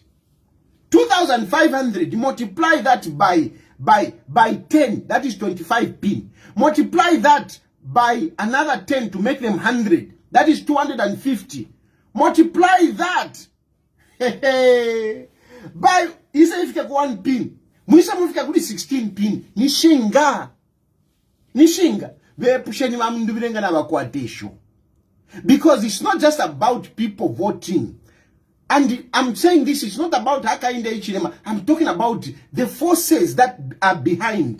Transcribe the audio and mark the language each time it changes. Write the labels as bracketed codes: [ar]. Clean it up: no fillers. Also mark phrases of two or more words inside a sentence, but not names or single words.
[en] 2,500, multiply that by 10, that is 25 pin. Multiply that by another 10 to make them 100, that is 250. Multiply that by, if you 1 pin, [bem] mwisa mwifika kuli 16 pin, nishinga. [en] Because it's not just about people voting. And I'm saying this is not about Hakainde Hichilema. I'm talking about the forces that are behind.